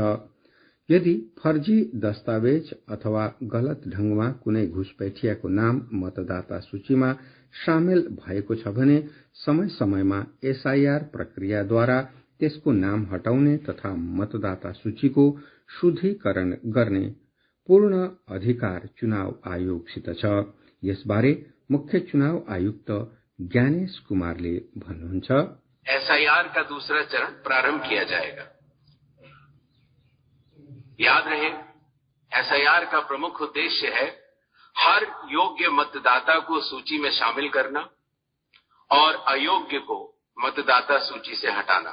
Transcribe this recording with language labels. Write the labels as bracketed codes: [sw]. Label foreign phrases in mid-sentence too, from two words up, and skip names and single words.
[ne] यदि फर्जी दस्तावेज अथवा गलत ढंगमा कुनै घुसपैठियाको नाम मतदाता सूचीमा सामेल भएको छ भने समय समयमा एसआईआर प्रक्रियाद्वारा त्यसको नाम हटाउने तथा मतदाता सूचीको शुद्धिकरण गर्ने पूर्ण अधिकार चुनाव आयोगसित छ। यसबारे मुख्य चुनाव आयुक्त ज्ञानेश कुमारले भन्नुहुन्छ, [hi] एसआईआर का दूसरा चरण प्रारंभ किया जाएगा। याद रहे, एसआईआर का प्रमुख उद्देश्य है हर योग्य मतदाता को सूची में शामिल करना और अयोग्य को मतदाता सूची से हटाना।